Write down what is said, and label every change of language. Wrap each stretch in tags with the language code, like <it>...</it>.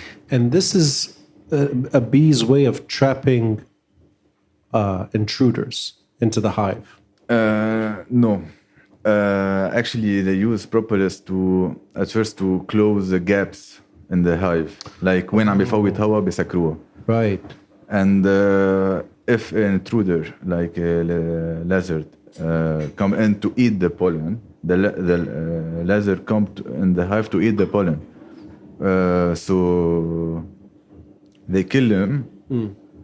<en>And this is a bee's way of trapping intruders into the hive. no. Actually, they use propolis at first to close the gaps in the hive. Like when</en> <ar>عم بيفوت هوا بيسكروها.</ar> <en>Right. And if an intruder, like a lizard, come in to eat the pollen, the lizard come in the hive to eat the pollen. So they kill him.</en>